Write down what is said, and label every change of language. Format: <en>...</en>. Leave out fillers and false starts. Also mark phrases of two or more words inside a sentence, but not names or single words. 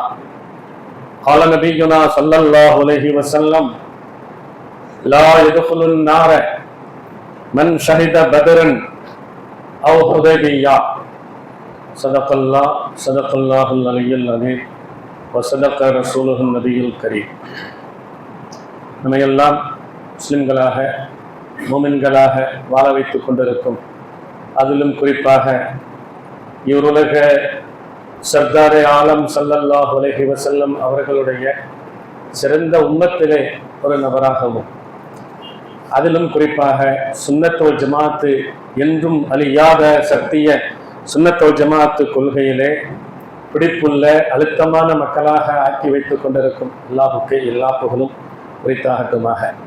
<ar>قال نبينا صلى الله عليه وسلم: لا يدخل النار من شهد بدرا أو حديبية. صدق الله العلي العظيم وصدق رسوله النبي الكريم.</ar> <ta>நம்மையெல்லாம் முஸ்லிம்களாக மோமின்களாக வாழ வைத்துக் கொண்டிருக்கும், அதிலும் குறிப்பாக இவ்வுலக சர்தாரே ஆலம்</ta> <ar>صلى الله عليه وسلم</ar> <ta>அவர்களுடைய சிறந்த உம்மத்திலே ஒரு நபராகவும், அதிலும் குறிப்பாக</ta> <ar>سنة والجماعة</ar> <ta>என்றும் அழியாத சக்திய</ta> <ar>سنة والجماعة</ar> <ta>கொள்கையிலே பிடிப்புள்ள அழுத்தமான மக்களாக ஆக்கி வைத்துக் கொண்டிருக்கும் அல்லாஹுக்கு எல்லா புகழும் உரித்தாகட்டுமாக.</ta>